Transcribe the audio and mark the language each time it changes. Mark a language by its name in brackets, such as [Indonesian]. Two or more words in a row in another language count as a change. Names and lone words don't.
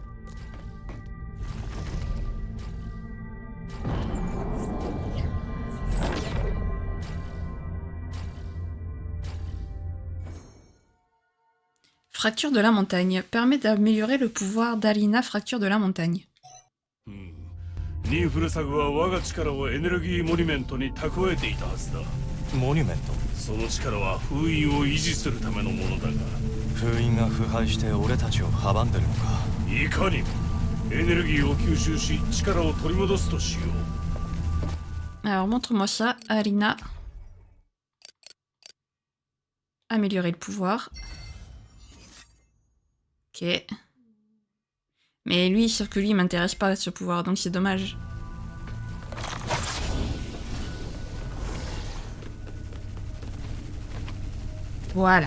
[French] Fracture de la montagne. Permet d'améliorer le pouvoir d'Alina, fracture de la montagne. [Japanese] ニンフルサグは我が力をエネルギーモニュメントに蓄えていたはずだ。モニュメント。その力は封印を維持するためのものだが、封印が腐敗して俺たちを阻んでるのか。いかにもエネルギーを吸収し力を取り戻すとしよう。 [French] Alors montre-moi ça, Alina. Améliorer le pouvoir. Ok. Mais lui, sauf que lui, il m'intéresse pas ce pouvoir, donc c'est dommage. Voilà.